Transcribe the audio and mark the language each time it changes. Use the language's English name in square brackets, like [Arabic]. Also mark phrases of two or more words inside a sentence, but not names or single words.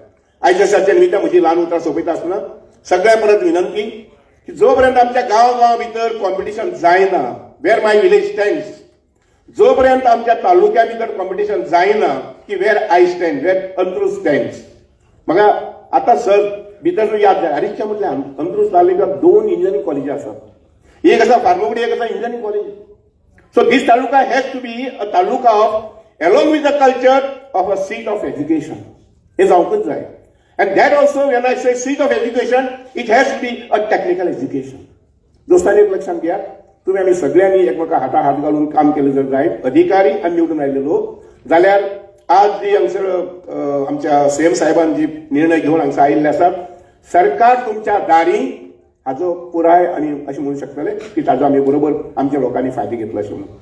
[Konkani] आयच्या दिसाच्या निमित्तान म्हजी ल्हान उतरां सोंपयता आसतना सगळ्यां परत विनंती की जो पर्यंत आमच्या गांवा भितर कॉम्पिटिशन जायना, [English] where my village stands, [Konkani] जो पर्यंत आमच्या तालुक्या भितर कॉम्पिटिशन जायना की [English] where I stand, where Antruz stands. [Konkani] म्हाका आतां सर भितर याद जाय हरिश्च्या म्हटल्यार अंत्रुज तालुक्यांत 2 [English] engineering colleges [Konkani] आसात. एक आसा फार्मागुडी, एक आसा [English] engineering college. So this taluka has to be a taluka of, along with the culture, of a seat of education. [Konkani] हे जावंकच जाय. [English] And that also, when I say seat of education, it has to be a technical education. [Marathi] दोस्तांनी एक लक्षात घ्या, तुम्ही आम्ही सगळ्यांनी एकमेका हाता हात घालून काम केलं [Konkani] जर जायत, अधिकारी आणि निवडून आयले लोक, जाल्यार आज जी हांगसर आमच्या सीएम साहेबान जी निर्णय घेऊन हांगसर आयिल्ले आसात, सरकार तुमच्या दारी हाजो पुराय आणि अशें म्हणू शकतले की ताजो आमी बरोबर आमच्या लोकांनी फायदो घेतलो अशें म्हणून.